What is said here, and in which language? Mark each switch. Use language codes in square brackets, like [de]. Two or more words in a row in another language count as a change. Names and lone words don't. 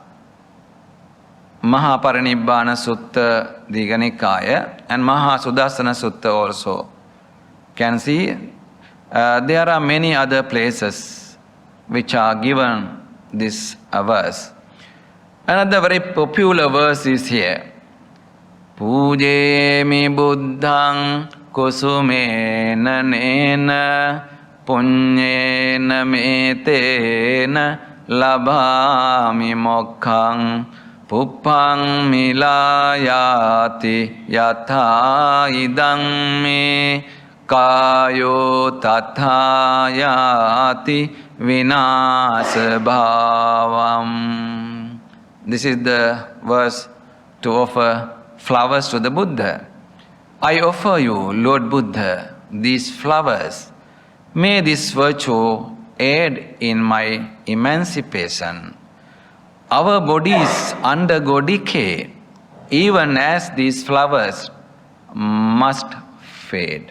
[en] Mahaparinibbana Sutta Diganikaya and Mahasudassana Sutta also can see. There are many other places which are given this verse. Another very popular verse is here. [pi] Pujemi buddhang kusumena nena punyena metena labhami mokkhaṃ puppang milayati yatha idang me kayo tatha yati vinasa bhavam. [en] This is the verse to offer flowers to the Buddha. I offer you, Lord Buddha, these flowers. May this virtue aid in my emancipation. Our bodies undergo decay, even as these flowers must fade.